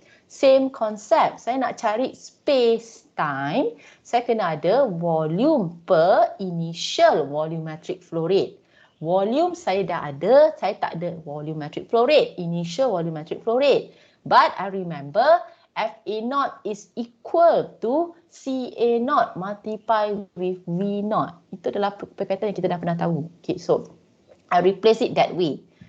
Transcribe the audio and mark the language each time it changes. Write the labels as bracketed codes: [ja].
[ms] Same concept, saya nak cari space time, saya kena ada volume per initial volumetric flow rate. Volume saya dah ada, saya tak ada volumetric flow rate, initial volumetric flow rate. [en] But I remember FA0 is equal to CA0 multiplied with V0. [ms] Itu adalah perkataan yang kita dah pernah tahu. [en] Okay, so I replace it that way.